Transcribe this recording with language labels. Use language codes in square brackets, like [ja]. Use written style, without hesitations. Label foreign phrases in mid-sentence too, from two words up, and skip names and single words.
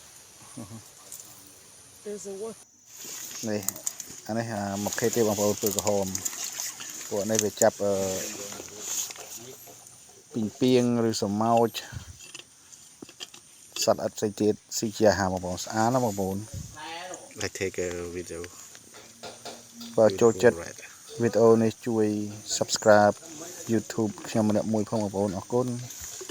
[km] នេះអានេះមកខេតទេបងប្អូនពើក្រហមពួកនេះវាចាប់ពីងពីងឬស្រមោចសត្វល្អិតផ្សេងទៀតស៊ីជាអាហារបងប្អូនស្អាតណាបងប្អូន [en] Let's take a video [km] បើចូលចិត្តវីដេអូនេះជួយ Subscribe YouTube ខ្ញុំម្នាក់មួយផងបងប្អូនអរគុណ